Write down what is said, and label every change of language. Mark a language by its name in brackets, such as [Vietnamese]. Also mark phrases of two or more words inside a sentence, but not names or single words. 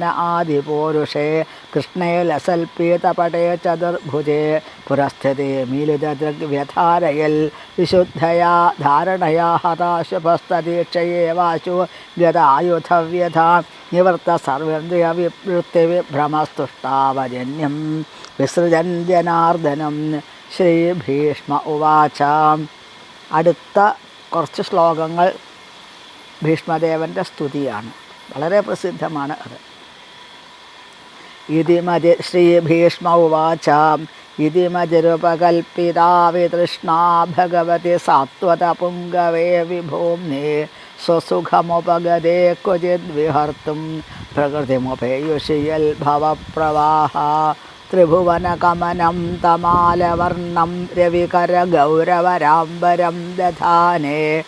[Sanskrit] आदिपूरुषे कृष्णे लसल्पीतपटे चतुर्भुजे पुरस्थिते मीलितदृग्व्यथारयल् विशुद्धया धारणया हताशुभस्तदीक्षयेवाशु गदायुधव्यथा निवृत्त सर्वेन्द्रियविवृत्तिविभ्रमस्तुष्टावजन्यं विसृजन् जनार्दनं ശ്രീഭീഷ്മ ഉവാച. [Malayalam] അടുത്ത കുറച്ച് ശ്ലോകങ്ങൾ ഭീഷ്മദേവൻ്റെ സ്തുതിയാണ്. വളരെ പ്രസിദ്ധമാണ് അത്. [Sanskrit] ഇതിമതി ശ്രീഭീഷ്മ ഉവാച ഇതിമതിരുപകൽപ്പിതാ വിതൃഷ്ണാ ഭഗവതി സാത്വത പുംഗവേ വിഭൂമ്നേ സ്വസുഖമുപഗതേ ക്വചിദ്വിഹർത്തും പ്രകൃതിമുപേയുഷിയൽ ഭവപ്രവാഹ ത്രിഭുവനകമനം തമാലവർണം രവികരഗൗരവരാംബരം ദധാനേ